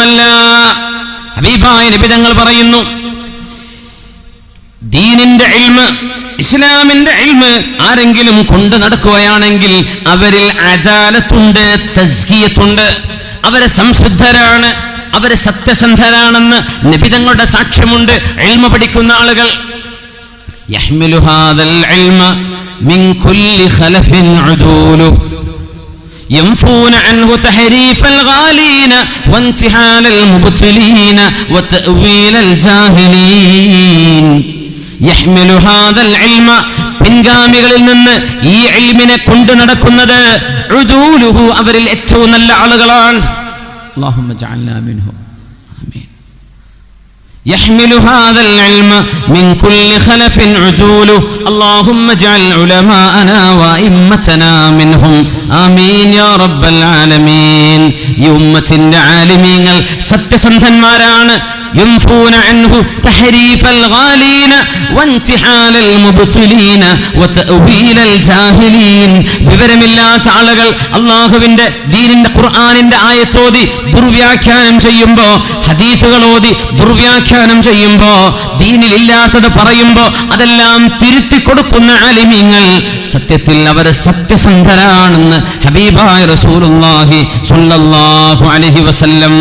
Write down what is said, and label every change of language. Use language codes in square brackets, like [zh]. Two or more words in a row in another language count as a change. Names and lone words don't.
[ml] അത് മാത്രമല്ല ഹബീബായ നബി തങ്ങൾ പറയുന്നു, ദീനിന്റെ ഇൽമ്, ഇസ്ലാമിന്റെ ഇൽമ് ആരെങ്കിലും കൊണ്ട് നടക്കുകയാണെങ്കിൽ അവരിൽ അദാലത്തുണ്ട്, തസ്കിയത്തുണ്ട്, അവരെ സംശുദ്ധരാണ്, അവരെ സത്യസന്ധരാണെന്ന് നബി തങ്ങളുടെ സാക്ഷ്യമുണ്ട്. ഇൽമ പഠിക്കുന്ന ആളുകൾ [ar] يحمل هذا العلم من كل خلف عدول ينفون عنه تحريف الغالين وانتحال المبتلين وتأويل الجاهلين يحمل هذا العلم [ml] പിൻഗാമികളിൽ നിന്ന് ഈ ഇൽമിനെ കൊണ്ടു നടക്കുന്നത് ഉദൂലുഹു അവരിൽ ഏറ്റവും നല്ല ആളുകളാണ്. [ar] اللهم اجعلنا منهم آمين. يحمل هذا العلم من كل خلف عدول اللهم اجعل علماءنا وأئمتنا منهم آمين يا رب العالمين. [ml] ഈ ഉമ്മത്തിന്റെ ആലിമീങ്ങൾ സത്യസന്ധന്മാരാണ്. [ar] ينفون عنه تحريف الغالين وانتحال المبتلين وتأويل الجاهلين. [ml] വിവരമില്ലാത്ത ആളുകൾ അല്ലാഹുവിന്റെ ദീനിന്റെ ഖുർആനിന്റെ ആയത്തോതി ദുർവ്യാഖ്യാനം ചെയ്യുമ്പോൾ, ഹദീസുകൾ ഓതി ദുർവ്യാഖ്യാനം ചെയ്യുമ്പോൾ, ദീനിലില്ലാത്തത് പറയുമ്പോൾ അതെല്ലാം തിരുത്തി കൊടുക്കുന്ന ആലിമീങ്ങൾ സത്യത്തിൽ അവർ സത്യസന്ധരാണെന്ന് ഹബീബായ റസൂലുള്ളാഹി [ar] صلى الله عليه وسلم.